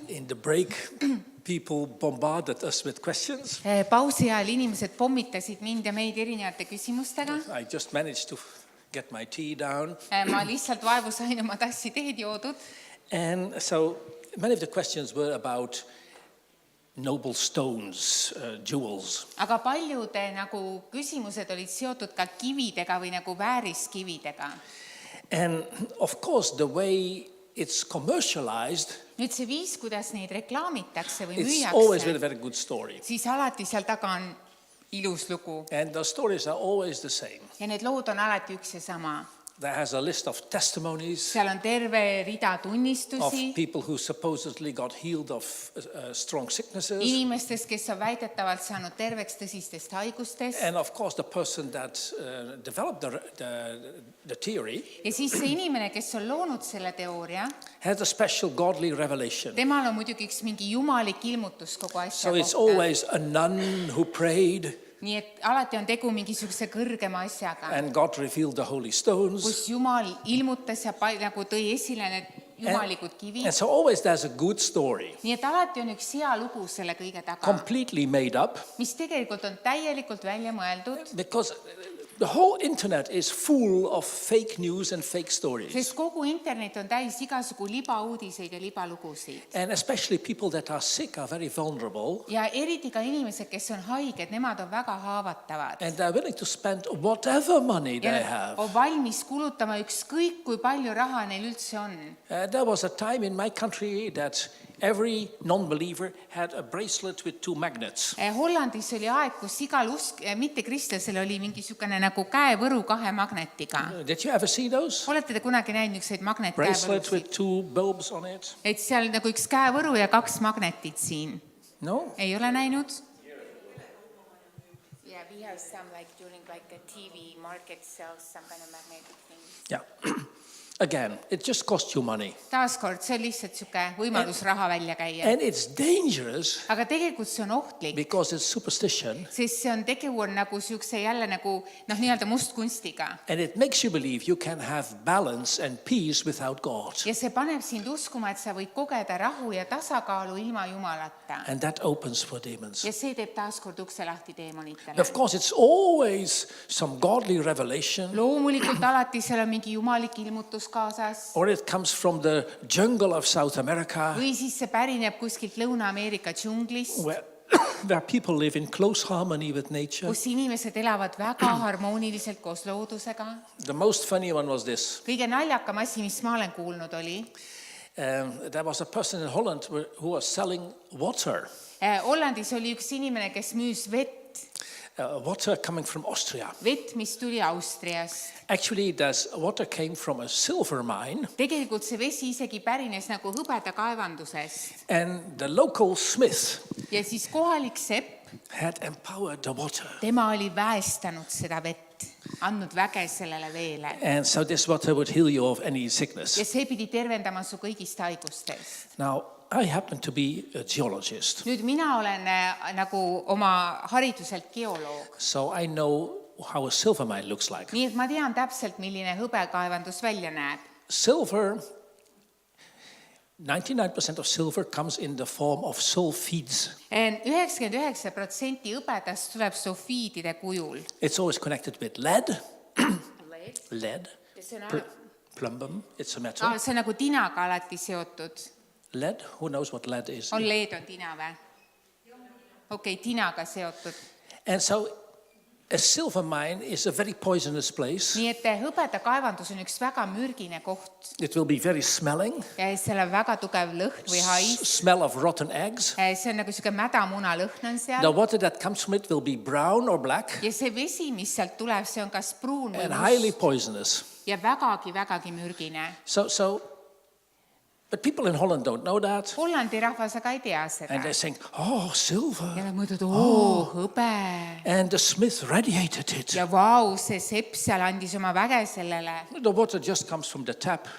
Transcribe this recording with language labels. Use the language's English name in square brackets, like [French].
[English] In the break, people bombarded us with questions. [Estonian] Pausi ajal inimesed pommitasid mind ja meid erinevate küsimustega. [English] I just managed to get my tea down. [Estonian] Ma lihtsalt vaevu sain oma tassi teed joodud. [English] And so, many of the questions were about noble stones, jewels. [Estonian] Aga paljude küsimused olid seotud ka kividega või vääriskividega. [English] And of course, the way it's commercialized, [Estonian] nüüd see viis, kuidas neid reklaamitakse või [English] it's always with a [Estonian] müüakse, [English] very good story. [Estonian] siis alati seal taga on ilus lugu. [English] And the stories are always the same. [Estonian] Ja need lood on alati üks ja sama. [English] There has a list of testimonies [Estonian] Seal on terve rida [English] of [Estonian] tunnistusi [English] people who supposedly got healed of strong sicknesses. [Estonian] inimestest, kes on väidetavalt saanud terveks tõsistest haigustest. [English] And of course, the person that developed the theory [Estonian] Ja siis see inimene, kes on loonud selle teooria, [English] has a special godly revelation. [Estonian] temal on muidugi üks mingi jumalik ilmutus kogu asja [English] So it's [Estonian] kohta. [English] always a nun who prayed, [Estonian] Nii et alati on tegu mingisuguse kõrgema asjaga, [English] and God revealed the holy stones. [Estonian] kus Jumal ilmutas ja tõi esile need jumalikud kivid. [English] And so always there's a good story, [Estonian] Nii et alati on üks hea lugu selle kõige taga, [English] completely made up, [Estonian] mis tegelikult on täielikult välja mõeldud, [English] because the whole internet is full of fake news and fake stories. [Estonian] sest kogu internet on täis igasugu libauudiseid ja libalugusid. [English] And especially people that are sick are very vulnerable, [Estonian] Ja eriti ka inimesed, kes on haiged, nemad on väga haavatavad. [English] and they're willing to spend whatever money [Estonian] Ja [English] they [Estonian] nad [English] have. [Estonian] on valmis kulutama ükskõik, kui palju raha neil üldse on. [English] There was a time in my country that every non-believer had a bracelet with 2 magnets. [Estonian] Hollandis oli aeg, kus igal mitte kristlasel oli mingisugune käevõru 2 magnetiga. [English] Did you ever see those? [Estonian] Olete te kunagi näinud niisuguseid [English] Bracelet with [Estonian] magnetkäevõrusid? [English] 2 bulbs on it? [Estonian] Et seal üks käevõru ja 2 magnetit siin. [English] No? [Estonian] Ei ole näinud? [English] Yeah, we have some during a TV market sells some kind of magnetic thing. Yeah. Again, it just costs you money. [Estonian] Taaskord, see on lihtsalt niisugune võimalus raha välja käia. [English] And it's dangerous [Estonian] Aga tegelikult see on ohtlik, [English] because it's superstition. [Estonian] sest see on tegu niisuguse jälle nii-öelda mustkunstiga. [English] And it makes you believe you can have balance and peace without God. [Estonian] Ja see paneb sind uskuma, et sa võid kogeda rahu ja tasakaalu ilma Jumalata. [English] And that opens for demons. [Estonian] Ja see teeb taaskord ukse lahti deemonitele. [English] Of course, it's always some godly revelation, [Estonian] Loomulikult alati seal on mingi jumalik ilmutus kaasas. [English] or it comes from the jungle of South America, [Estonian] Või siis see pärineb kuskilt Lõuna-Ameerika džunglist, [English] where people live in close harmony with nature. [Estonian] kus inimesed elavad väga harmooniliselt koos loodusega. [English] The most funny one was this. [Estonian] Kõige naljakam asi, mis ma olen kuulnud, oli [English] There was a person in Holland who was selling water. [Estonian] Hollandis oli üks inimene, kes müüs vett, [English] Water coming from Austria. [Estonian] mis tuli Austriast. [English] Actually, this water came from a silver mine, [Estonian] Tegelikult see vesi isegi pärines hõbeda kaevandusest. [English] and the local smith [Estonian] Ja siis kohalik sepp, [English] had empowered the water. [Estonian] tema oli väestanud seda vett, andnud väge sellele veele. [English] And so this water would heal you of any sickness. [Estonian] Ja see pidi tervendama su kõigist haigustest. [English] Now, I happen to be a geologist, [Estonian] Nüüd mina olen oma hariduselt geoloog. [English] so I know how a silver mine looks like. [Estonian] nii et ma tean täpselt, milline hõbekaevandus välja näeb. [English] Silver, 99% of silver comes in the form of sulfides. [Estonian] 99% hõbedast tuleb sulfiidide kujul. [English] It's always connected with lead, lead, [Estonian] See on, [English] plumbum, it's a metal. [Estonian] see on nagu tinaga alati seotud. [English] Lead, who knows what lead is? [Estonian] On leed on tina või? Okei, tinaga seotud. [English] And so a silver mine is a very poisonous place. [Estonian] nii et hõbedakaevandus on üks väga mürgine koht. [English] It will be very smelling, [Estonian] Ja seal on väga tugev lõhn või hais. [English] smell of rotten eggs. [Estonian] See on nagu siuke mädamuna lõhn on seal. [English] The water that comes from it will be brown or black [Estonian] Ja see vesi, mis sealt tuleb, see on kas pruun või [English] and highly [Estonian] must [English] poisonous. [Estonian] ja vägagi mürgine. [English] But people in Holland don't know that. [Estonian] Hollandi rahvas aga ei tea [English] And [Estonian] seda. [English] they're saying, oh, silver. [Estonian] Ja nad mõtlevad, hõbe. [English] And the smith radiated it. [Estonian] Ja vau, see sepp seal andis oma väge sellele. [English] The water just comes from the tap.